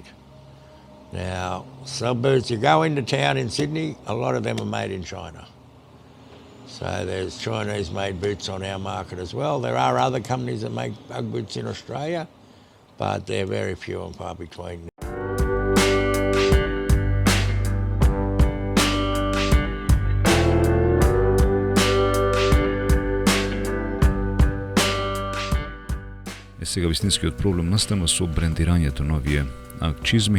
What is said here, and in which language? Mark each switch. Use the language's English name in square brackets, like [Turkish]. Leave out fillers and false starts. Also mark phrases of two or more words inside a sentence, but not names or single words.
[English] Now, some boots, you go into town in Sydney, a lot of them are made in China. So there's Chinese-made boots on our market as well. There are other companies that make UGG boots in Australia, but they're very few and far between. [Macedonian] Сега вистинскиот проблем настана со брендирањето на овие чизми.